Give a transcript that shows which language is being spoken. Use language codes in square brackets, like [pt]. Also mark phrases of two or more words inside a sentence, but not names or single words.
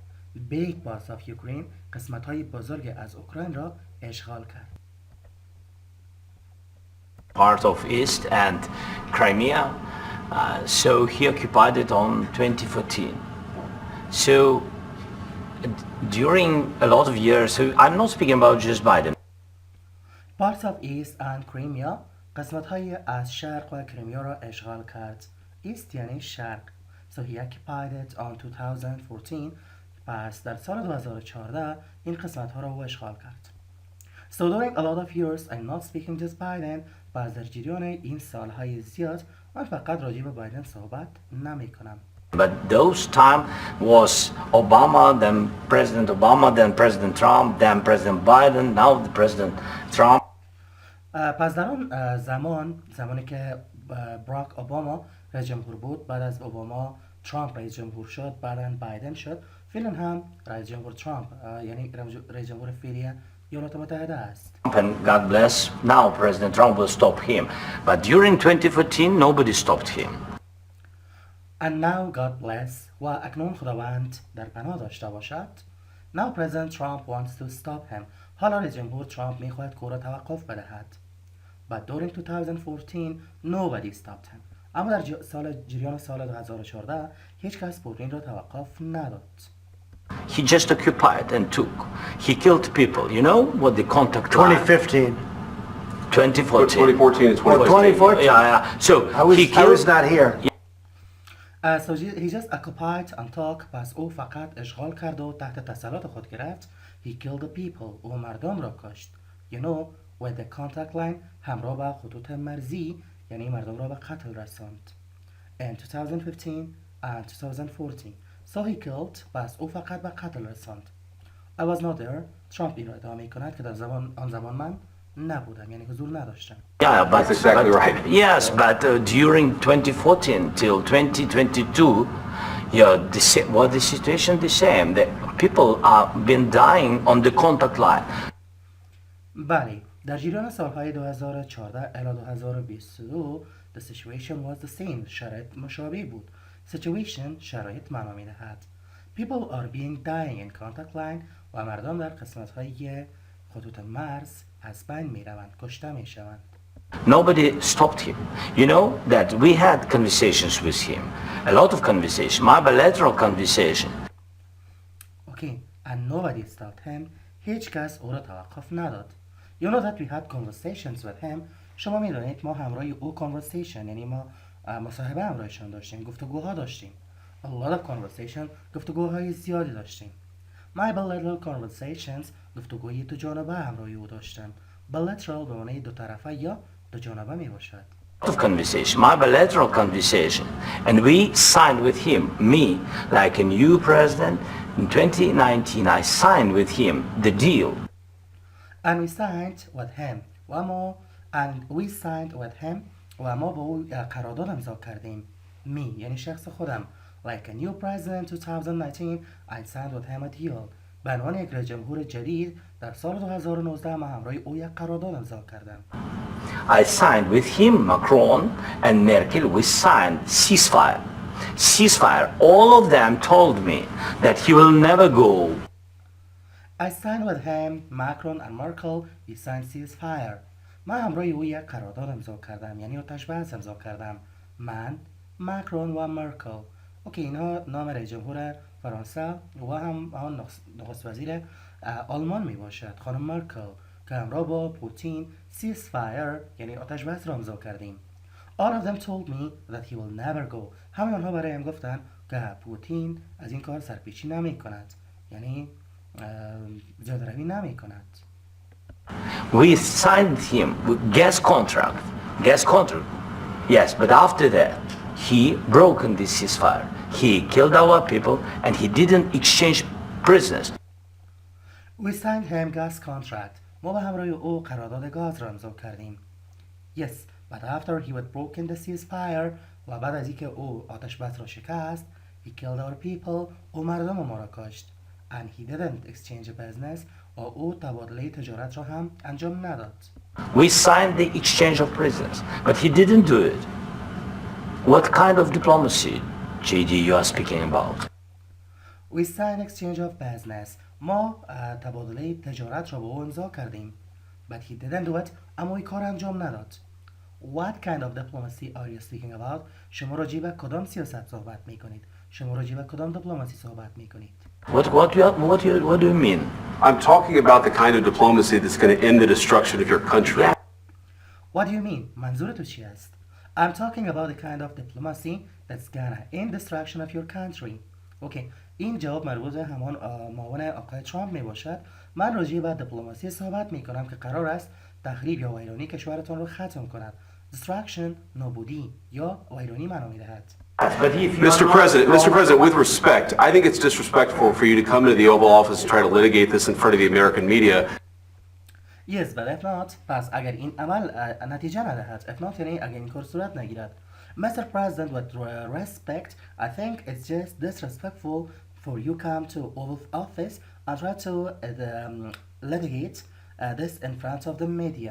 [en] Big parts of Ukraine. [fa] قسمت های بزرگ از اوکراین را اشغال کرد. [en] Part of East and Crimea. So he occupied it on 2014. So during a lot of years, so I'm not speaking about just Biden. Parts of East and Crimea. [fa] قسمت های از شرق و کریمیا را اشغال کرد. East یعنی شرق. [en] So he occupied it on 2014. [fa] پس در سال 2014 این قسمت ها را او اشغال کرد. [en] So during a lot of years I'm not speaking just Biden. [fa] پس در جریان این سالهای زیاد من فقط راجع به بایدن صحبت نمی کنم. [en] But those time was Obama, then President Trump, then President Biden, now the President Trump. [fa] پس در آن زمانی که براک اوباما رئیس جمهور بود، بعد از اوباما ترامپ رئیس جمهور شد، بعداً بایدن شد، فعلا هم رئیس جمهور ترامپ یعنی رئیس جمهور فعلی ایالات متحده است. [en] And God bless, now President Trump will stop him. But during 2014, nobody stopped him. And now God bless [fa] و اکنون خداوند در پناه داشته باشد. [en] Now President Trump wants to stop him. [fa] حالا رئیس جمهور ترامپ میخواهد که او را توقف بدهد. [en] But during 2014, nobody stopped him. اما در جریان سال 2014 هیچ کس پوتین را توقف نداد. He just occupied and took. He killed people. You know what the contact line? 2015. 2014. 2014 and 2014. Yeah. So I was not here. So he just occupied and took. [fa] پس او فقط اشغال کرد و تحت تسلط خود گرفت. [en] He killed the people. [fa] او مردم را کشت. [en] You know with the contact line [fa] همراه با خطوط مرزی یعنی مردم را به قتل رساند. [en] In 2015 and 2014. So he killed. [fa] پس او فقط به قتل رساند. [en] I was not there. [fa] ترامپ این را ادعا می کند که در آن زمان من نبودم یعنی حضور نداشتم. [en] Yeah, but That's exactly right. Yes, but during 2014 till 2022, yeah, the situation the same. The people are been dying on the contact line. [fa] بله، در جریان سالهای 2014 الی 2022 [en] the situation was the same. [fa] شرایط مشابه بود. Situation شرایط معنا می‌دهد. [en] People are being dying in contact line [fa] و مردم در قسمت های خطوط مرز از بین می روند، کشته می شوند. [en] Nobody stopped him. You know that we had conversations with him, a lot of conversation, my bilateral conversation. Okay, and nobody stopped him. [fa] هیچ کس او را توقف نداد. [en] You know that we had conversations with him. [fa] شما می دانید ما همراه او conversation، یعنی ما مصاحبه همراهشان داشتیم، گفتگوها داشتیم. [en] A lot of conversation، [fa] گفتگوهای زیادی داشتیم. [en] My bilateral conversations، [fa] گفتگوی دو جانبه همراه او داشتم. Bilateral به معنی دو طرفه یا دو جانبه می باشد. [en] Of conversation, my bilateral conversation, and we signed with him, me, like a new president. In 2019, I signed with him the deal. And we signed with him [fa] و ما با او قرارداد امضا کردیم. Me یعنی شخص خودم. [en] Like a new president in 2019, I signed with him a deal. [fa] به عنوان یک رئیس جمهور جدید در سال 2019 ما همراه او یک قرارداد امضا کردم. [en] I signed with him, Macron and Merkel, we signed ceasefire. Ceasefire. All of them told me that he will never go. I signed with him, Macron and Merkel, we signed ceasefire. [fa] من همراه او یک قرارداد امضا کردم، یعنی آتش بس امضا کردم. من، ماکرون و مرکل. اوکی، اینها نام رئیس جمهور فرانسه و هم نخست وزیر آلمان می باشد، خانم مرکل، که همراه با پوتین ceasefire یعنی آتش بس را امضا کردیم. All of them told me that he will never go. همه آنها برایم گفتند که پوتین از این کار سرپیچی نمی کند، یعنی زیاده روی نمی کند. [en] We signed him with gas contract. Yes, but after that, he broken the ceasefire. He killed our people and he didn't exchange prisoners. We signed him gas contract. [fa] ما به همراه او قرارداد گاز را امضا کردیم. [en] Yes, but after he had broken the ceasefire [fa] و بعد از اینکه او آتش بس را شکست, [en] he killed our people. [fa] او مردم ما را کشت. [en] And he didn't exchange business. [fa] و او تبادله تجارت را هم انجام نداد. [en] We signed the exchange of prisoners, but he didn't do it. What kind of diplomacy, JD, you are speaking about? We signed exchange of business. [fa] ما تبادله تجارت را با او امضا کردیم. [en] But he didn't do it. [fa] اما این کار انجام نداد. [en] What kind of diplomacy are you speaking about? [fa] شما راجع به کدام سیاست صحبت می کنید؟ شما راجع به کدام دیپلماسی صحبت می کنید؟ [en] What do you mean? I'm talking about the kind of diplomacy that's going to end the destruction of your country. What do you mean? [fa] منظور تو چی است؟ [en] I'm talking about the kind of diplomacy that's gonna end destruction of your country. [fa] اوکی، این جواب مربوط به همان معاون آقای ترامپ می باشد. من راجع به دیپلماسی صحبت می کنم که قرار است تخریب یا ویرانی کشورتان را ختم کند. Destruction نابودی یا ویرانی معنا می دهد. [en] Mr. President, with respect, I think it's disrespectful for you to come into the Oval Office and try to litigate this in front of the American media. Yes, but if not, [fa] پس اگر این عمل نتیجه ندهد. If not یعنی اگر این کار صورت نگیرد. [en] Mr. President, with respect, I think it's just disrespectful for you come to Oval Office and try to litigate this in front of the media.